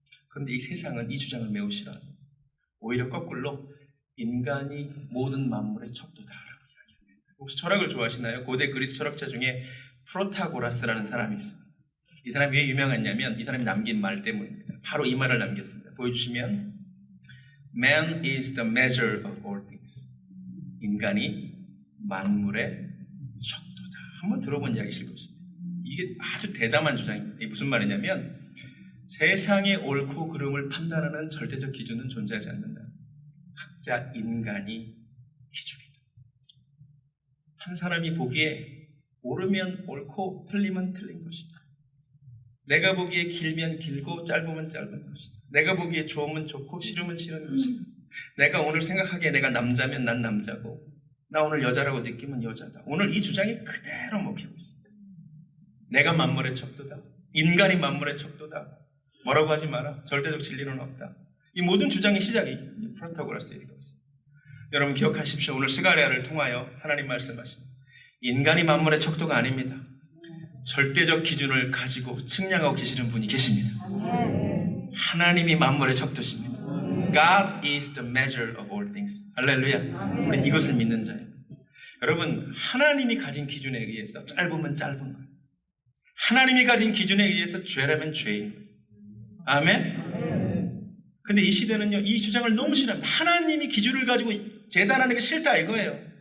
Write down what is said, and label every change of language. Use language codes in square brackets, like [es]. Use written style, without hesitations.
[ko] 그런데 이 세상은 이 주장을 매우 싫어합니다. 오히려 거꾸로 인간이 모든 만물의 척도다라고 이야기합니다. 혹시 철학을 좋아하시나요? 고대 그리스 철학자 중에 프로타고라스라는 사람이 있습니다. 이 사람이 왜 유명했냐면 이 사람이 남긴 말 때문입니다. 바로 이 말을 남겼습니다. 보여주시면 [en] Man is the measure of all things. [ko] 인간이 만물의 척도다. 한번 들어본 이야기실 것입니다. 이게 아주 대담한 주장입니다. 이게 무슨 말이냐면 세상의 옳고 그름을 판단하는 절대적 기준은 존재하지 않는다. 각자 인간이 기준이다. 한 사람이 보기에 옳으면 옳고 틀리면 틀린 것이다. 내가 보기에 길면 길고 짧으면 짧은 것이다. 내가 보기에 좋으면 좋고 싫으면 싫은 것이다. 내가 오늘 생각하기에 내가 남자면 난 남자고 나 오늘 여자라고 느끼면 여자다. 오늘 이 주장이 그대로 먹히고 있습니다. 내가 만물의 척도다. 인간이 만물의 척도다. 뭐라고 하지 마라. 절대적 진리는 없다. 이 모든 주장의 시작이 프로타고라스의 것입니다. 여러분 기억하십시오. 오늘 스가랴를 통하여 하나님 말씀하십니다. 인간이 만물의 척도가 아닙니다. 절대적 기준을 가지고 측량하고 계시는 분이 계십니다. 하나님이 만물의 척도십니다. [en] God is the measure of all things. [ko] 할렐루야. 우린 이것을 믿는 자예요. 여러분 하나님이 가진 기준에 의해서 짧으면 짧은 거예요. 하나님이 가진 기준에 의해서 죄라면 죄인 거예요. 아멘. 근데 이 시대는요 이 주장을 너무 싫어합니다. 하나님이 기준을 가지고 재단하는 게 싫다 이거예요.